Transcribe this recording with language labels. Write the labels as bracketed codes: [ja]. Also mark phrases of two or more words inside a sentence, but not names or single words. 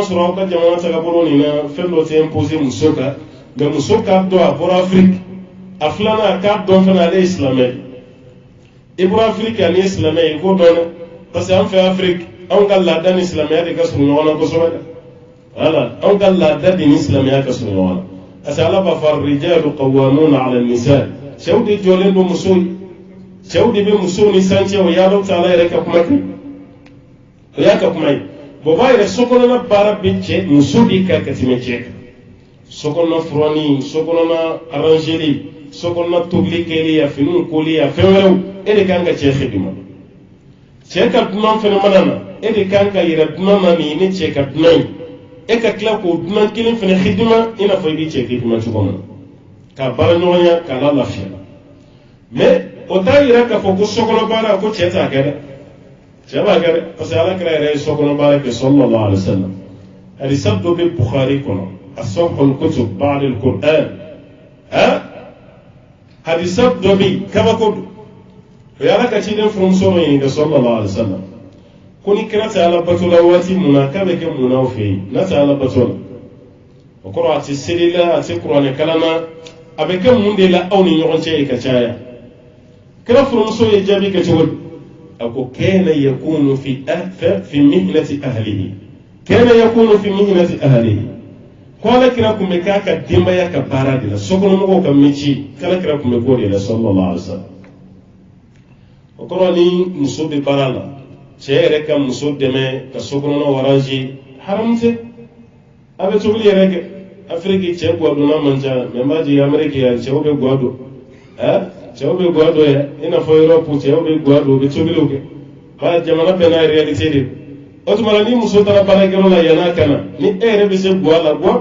[bm] sɔrɔ aw ka jamana tagabolo nin na fɛn dɔ tɛ imposer muso kan nka muso k'a dɔn a bɔra afiriki a filanan a k'a dɔn fana ale ye silamɛ i bɔra afiriki ale ye silamɛ ye i k'o dɔn dɛ [fr] parce que [bm] an fɛ afiriki anw ka laada ni silamɛya de ka surun ɲɔgɔn na kosɛbɛ dɛ voilà anw ka laada de ni silamɛya ka surun ɲɔgɔn na [fr] parce que [bm] ala b'a fɔ [ar] الرجال قوامون على النساء [bm] cɛw de jɔlen don musow ye cɛw de bɛ musow ni sancɛ o y'a dɔn ta'ala yɛrɛ ka kuma kɛ o y'a ka kuma ye bɔn b'a yɛrɛ sokɔnɔna baara bɛ cɛ muso de kan ka tɛmɛ cɛ kan sokɔnɔna furani sokɔnɔna arrangeli sokɔnɔna tobili kɛli a finiw koli a fɛn wɛrɛw e de kan ka cɛ xidima cɛ ka dunan fɛnɛ mana na e de kan ka yira dunan na nin ne cɛ ka dunan ye e ka tila k'o dunan kelen fɛnɛ xidima i n'a fɔ i b'i cɛ xidima cogo min na k'a baara ɲɔgɔnya k'a la lafiya mais o t'a yira k'a fɔ ko sokɔnɔ baara ko cɛ t'a kɛ dɛ cɛ b'a kɛ dɛ [fr] parce que [bm] alakira yɛrɛ ye sokɔnɔ baara kɛ [ar] صلى الله عليه وسلم [bm] hadisa dɔ bɛ bukhari kɔnɔ [ar] أصح الكتب بعد القرآن [bm] hadisa dɔ bɛ yen kabako don o ye ala ka ciden furumuso dɔ ɲininka [ar] صلى الله عليه وسلم [bm] ko ni kira tɛ ala bato la waati mun na k'a bɛ kɛ mun na aw fɛ yen n'a tɛ ala bato la o kɔrɔ a tɛ seli la a tɛ kuranɛ kalan na a bɛ kɛ mun de la aw ni ɲɔgɔn cɛ ye ka caya kira furumuso ye jaabi kɛ cogo di a ko [ar] كان يكون في مهنة أهله كان يكون في مهنة أهله [bm] ko ala kira kun bɛ k'a ka denbaya ka baara de la sokɔnɔmɔgɔw ka métier kala kira kun bɛ k'o de la [ar] صلى الله عليه وسلم [bm] o kɔrɔ ni muso bɛ baara la cɛ yɛrɛ ka muso dɛmɛ ka sokɔnɔna arranger haram tɛ a bɛ tobili yɛrɛ kɛ afiriki cɛ guwadonna man ca mɛ n b'a jigin amɛriki yan cɛw bɛ guwa don cɛw bɛ guwa don yan i n'a fɔ yɔrɔpu cɛw bɛ guwa don u bɛ tobiliw kɛ ba jamana bɛɛ n'a réalité de o tuma na ni muso taara baarakɛyɔrɔ la yan'a ka na ni e yɛrɛ bɛ se guwa la guwa